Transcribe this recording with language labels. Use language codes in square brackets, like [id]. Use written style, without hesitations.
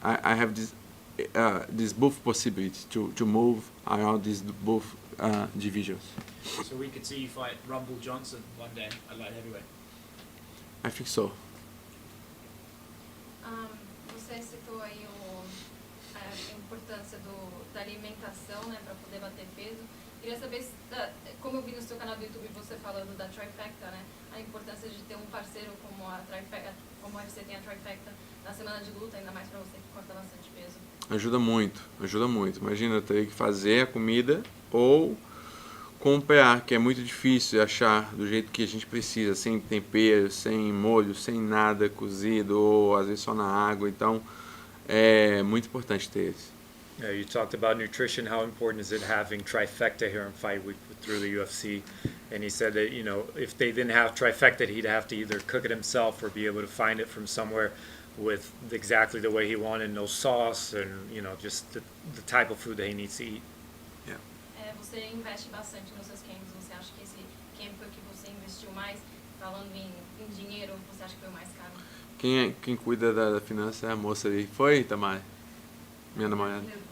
[en] I have this both possibilities to move around these both divisions. So we could see you fight Rumble Johnson one day at light heavyweight. I think so. [pt] Você citou aí a importância da alimentação, né, para poder bater peso. Queria saber, como eu vi no seu canal do YouTube você falando da trifecta, né, a importância de ter um parceiro como a trifecta, como a UFC tem a trifecta na semana de luta, ainda mais para você que corta bastante peso. Ajuda muito. Imagina eu ter que fazer a comida ou comprar, que é muito difícil achar do jeito que a gente precisa, sem tempero, sem molho, sem nada cozido, ou às vezes só na água. Então, é muito importante ter isso. [en] Yeah, you talked about nutrition. How important is it having trifecta here in Fight Week through the UFC? And he said that, if they didn't have trifecta, he'd have to either cook it himself or be able to find it from somewhere with exactly the way he wanted, no sauce, and just the type of food that he needs to eat. [pt] Você investe bastante nos seus camps. Você acha que esse camp que você investiu mais, falando em dinheiro, você acha que foi o mais caro? Quem cuida da finança é a moça ali. Foi, Tamara? Minha namorada.